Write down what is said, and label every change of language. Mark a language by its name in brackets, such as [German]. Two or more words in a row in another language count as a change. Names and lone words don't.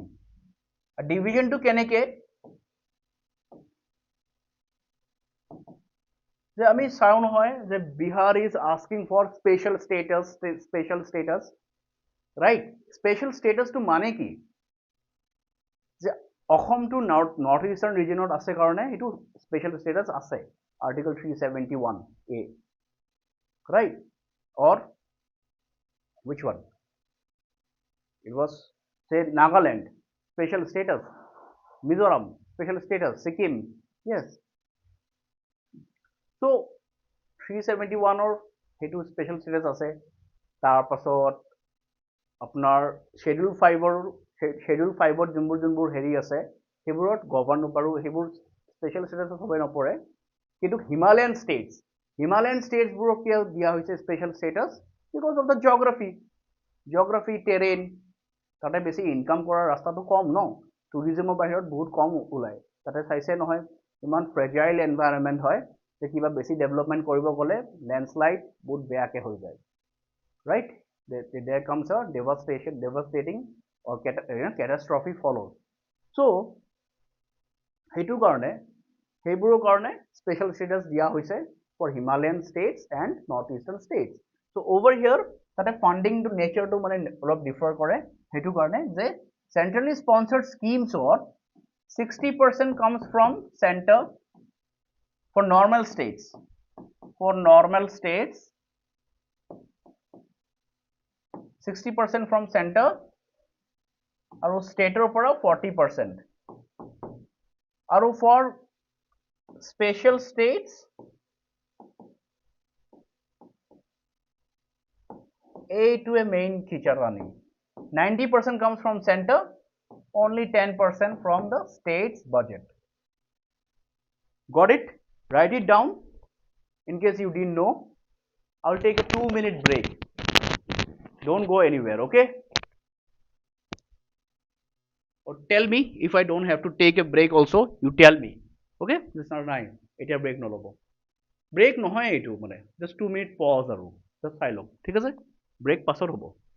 [Assamese] ডিভিজন টো কেনেকে যে আমি চাও নহয় যে বিহাৰ [English] is asking for special status, right? Special status [Assamese] টো মানে কি যে অসমটো [English] north eastern region [Assamese] আছে কাৰণে এইটো [English] special status [Assamese] আছে, আৰ্টিকল 371A, right? [English] Or which one? It was say Nagaland special status, Mizoram special status, Sikkim, yes. So 371 or [Assamese] সেইটো [English] special status [Assamese] আছে। তাৰ পাছত আপোনাৰ schedule 5ত যোনবোৰ হেৰি আছে সেইবোৰত গভৰ্ণ আৰু সেইবোৰ [English] special status [Assamese] হ'ব নপৰে, কিন্তু [English] Himalayan states [Assamese] কিয় দিয়া হৈছে [English] special status? because of the geography terrain, [Assamese] তাতে বেছি ইনকাম কৰাৰ ৰাস্তাটো কম ন, টুৰিজিমৰ বাহিৰত বহুত কম ওলায়, তাতে চাইছে নহয় ইমান [English] fragile environment [Assamese] হয় যে কিবা বেছি ডেভেলপমেণ্ট কৰিব গ'লে লেণ্ডশ্লাইড বহুত বেয়াকৈ হৈ যায়, ৰাইট? [English] There comes a devastating or catastrophe follows. [Assamese] So সেইবোৰৰ কাৰণে [English] special status [Assamese] দিয়া হৈছে [English] for Himalayan states and northeastern states. So over here [Assamese] তাতে ফাণ্ডিং নেচাৰটো মানে অলপ ডিফাৰ কৰে, সেইটো কাৰণে যে [English] centrally sponsored schemes-ত 60% comes from center for normal states, 60% from center [Assamese] আৰু ষ্টেটৰ পৰা [English] 40%, আৰু for special states এইটোৱে main feature running, 90% comes from center, only 10% from the state's budget. Got it? Write it down in case you didn't know. I'll take a 2-minute break. Don't go anywhere, okay? Or tell me if I don't have to take a break also, you tell me. Okay? This is not nice. [Assamese] এতিয়া ব্ৰেক নল'ব, ব্ৰেক নহয় এইটো মানে [English] just 2 minute pause [Assamese] আৰু জাষ্ট চাই লওক, ঠিক আছে? ব্ৰেক পাছত হ'ব।